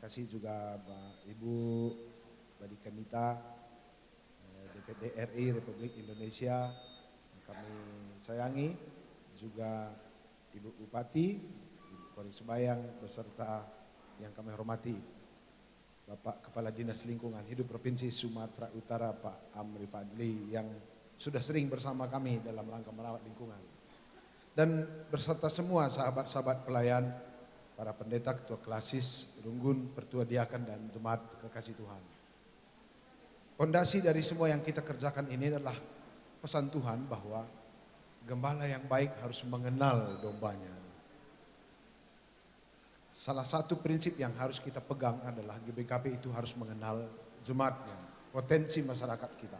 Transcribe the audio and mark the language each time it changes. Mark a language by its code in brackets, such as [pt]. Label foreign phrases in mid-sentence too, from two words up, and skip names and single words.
[id] kasih juga Ibu Badika Nita, DPD RI Republik Indonesia, yang kami sayangi, juga Ibu Bupati, Ibu Kori Sembayang, beserta yang kami hormati, Bapak Kepala Dinas Lingkungan Hidup Provinsi Sumatera Utara, Pak Amri Fadli, yang sudah sering bersama kami dalam rangka merawat lingkungan. Dan beserta semua sahabat-sahabat pelayan, para pendeta, ketua klasis, runggun, pertua diakan, dan jemaat kekasih Tuhan. Fondasi dari semua yang kita kerjakan ini adalah pesan Tuhan bahwa gembala yang baik harus mengenal dombanya. Salah satu prinsip yang harus kita pegang adalah GBKP itu harus mengenal jemaatnya, potensi masyarakat kita.